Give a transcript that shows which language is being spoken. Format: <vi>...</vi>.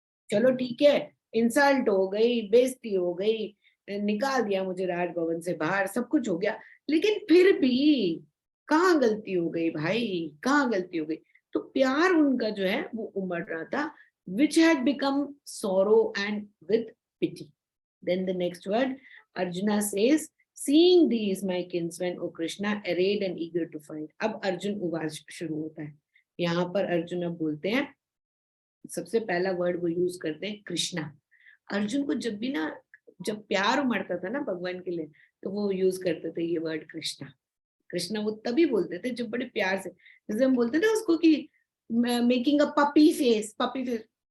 <hi>चलो ठीक है, इंसल्ट हो गई, बेइज्जती हो गई, निकाल दिया मुझे राजभवन से बाहर, सब कुछ हो गया, लेकिन फिर भी कहाँ गलती हो गई भाई, कहाँ गलती हो गई। तो प्यार उनका जो है वो उमड़ रहा था,</hi> <en>which had become sorrow and with pity. Then the next word, Arjuna says, seeing these my kinsmen, O Krishna, arrayed and eager to fight.</en> <hi>अब अर्जुन उवाच शुरू होता है। यहाँ पर अर्जुन अब बोलते हैं, सबसे पहला वर्ड वो यूज करते हैं कृष्णा। अर्जुन को जब भी ना, जब प्यार उमड़ता था ना भगवान के लिए, तो वो यूज करते थे ये वर्ड कृष्णा। कृष्णा वो तभी बोलते थे जब बड़े प्यार से, जैसे हम बोलते थे उसको कि making a puppy face, puppy face.</hi>